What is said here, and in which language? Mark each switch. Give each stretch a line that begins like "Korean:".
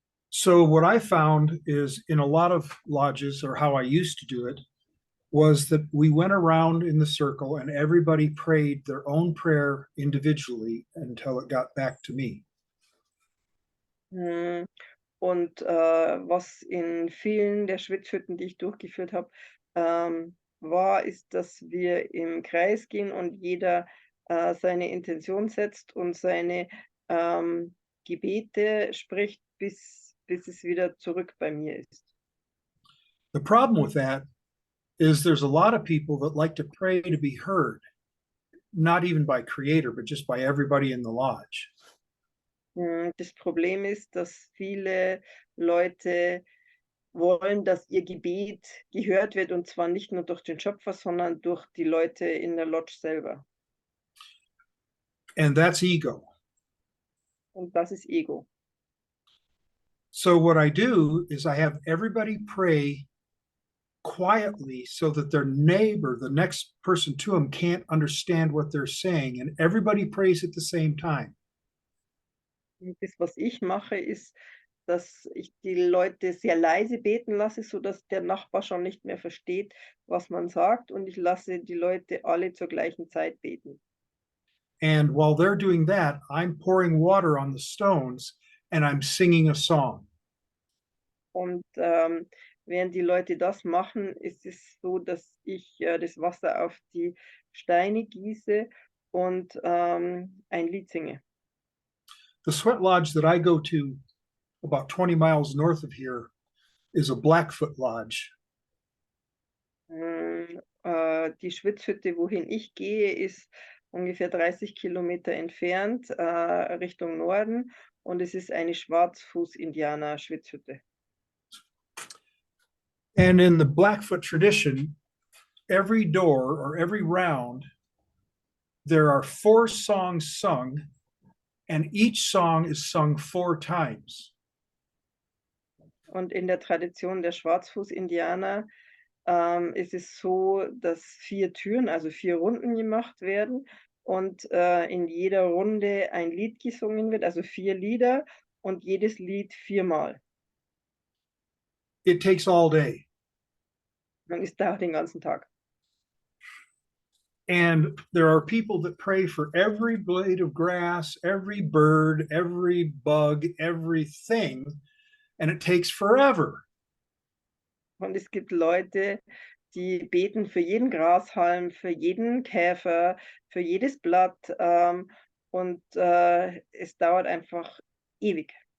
English: So what I found is, in a lot of lodges, or how I used to do it, was that we went around in the circle and everybody prayed their own prayer individually until it got back to me.
German: Und was in vielen der Schwitzhütten, die ich durchgeführt habe, war, ist, dass wir im Kreis gehen und jeder seine Intention setzt und seine Gebete spricht, bis es wieder zurück bei mir ist.
English: The problem with that is there's a lot of people that like to pray to be heard, not even by Creator, but just by everybody in the lodge.
German: Das Problem ist, dass viele Leute wollen, dass ihr Gebet gehört wird, und zwar nicht nur durch den Schöpfer, sondern durch die Leute in der Lodge selber.
English: And that's ego.
German: Und das ist Ego.
English: So what I do is I have everybody pray quietly so that their neighbor, the next person to them, can't understand what they're saying. And everybody prays at the same time.
German: Und das, was ich mache, ist, dass ich die Leute sehr leise beten lasse, sodass der Nachbar schon nicht mehr versteht, was man sagt. Und ich lasse die Leute alle zur gleichen Zeit beten.
English: And while they're doing that, I'm pouring water on the stones and I'm singing a song.
German: Und während die Leute das machen, ist es so, dass ich das Wasser auf die Steine gieße und ein Lied singe.
English: The sweat lodge that I go to about 20 miles north of here is a Blackfoot lodge.
German: Die Schwitzhütte, wohin ich gehe, ist ungefähr 30 Kilometer entfernt, Richtung Norden. Und es ist eine Schwarzfuß-Indianer-Schwitzhütte.
English: And in the Blackfoot tradition, every door or every round, there are 4 songs sung, and each song is sung 4 times.
German: Und in der Tradition der Schwarzfuß-Indianer ist es so, dass 4 Türen, also 4 Runden gemacht werden und in jeder Runde ein Lied gesungen wird, also 4 Lieder und jedes Lied 4-mal.
English: It takes all day.
German: Man ist da den ganzen Tag.
English: And there are people that pray for every blade of grass, every bird, every bug, everything, and it takes forever.
German: Und es gibt Leute, die beten für jeden Grashalm, für jeden Käfer, für jedes Blatt und es dauert einfach ewig.